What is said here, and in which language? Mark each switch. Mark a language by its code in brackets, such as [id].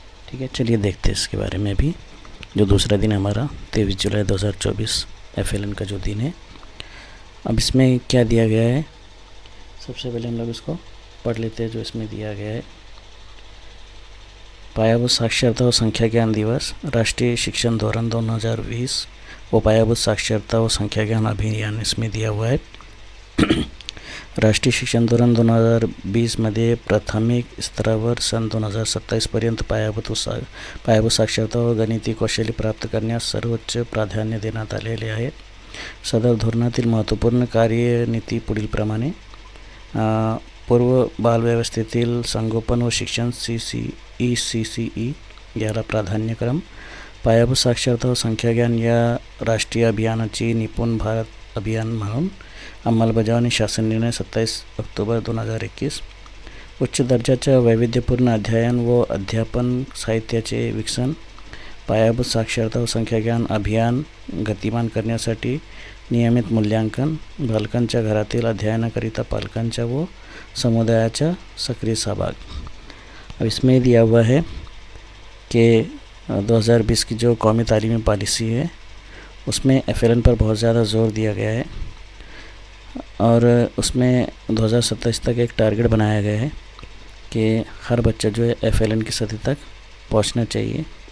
[hi] ठीक है, चलिए देखते हैं इसके बारे में भी। जो दूसरा दिन हमारा 23 जुलाई 2024 FLN का जो दिन है, अब इसमें क्या दिया गया है, सबसे पहले हम लोग इसको पढ़ लेते हैं। जो इसमें दिया गया है, पायाभूत साक्षरता और संख्या ज्ञान दिवस, राष्ट्रीय शिक्षण धोरण 2020 वो पायाभूत साक्षरता और संख्या ज्ञान अभियान इसमें दिया हुआ है। [mr] राष्ट्रीय शिक्षण धोरण 2020 मध्ये प्राथमिक स्तरावर सन 2027 पर्यंत पायाभूत साक्षरता व गणिती कौशल्य प्राप्त करण्यास सर्वोच्च प्राधान्य देण्यात आलेले आहे। सदर धोरणातील महत्त्वपूर्ण कार्यनीती पुढीलप्रमाणे: पूर्व बालव्यवस्थेतील संगोपन व शिक्षण CCE याला प्राधान्यक्रम, पायाभूत साक्षरता व संख्या ज्ञान या राष्ट्रीय अभियानाची निपुण भारत अभियान म्हणून अंमलबजावणी, शासन निर्णय 27 ऑक्टोबर 2021, उच्च दर्जाच्या वैविध्यपूर्ण अध्ययन व अध्यापन साहित्याचे विकसन, पायाभूत साक्षरता व संख्या ज्ञान अभियान गतिमान करण्यासाठी नियमित मूल्यांकन, बालकांच्या घरातील अध्ययनाकरिता पालकांच्या व समुदायाचा सक्रिय सहभाग। [hi] अब इसमें दिया हुआ है कि 2020 की जो कौमी तालीमी पॉलिसी है उसमें FLN पर बहुत ज़्यादा ज़ोर दिया गया है और उसमें 2027 तक एक टारगेट बनाया गया है कि हर बच्चा जो है FLN की सतह तक पहुंचना चाहिए।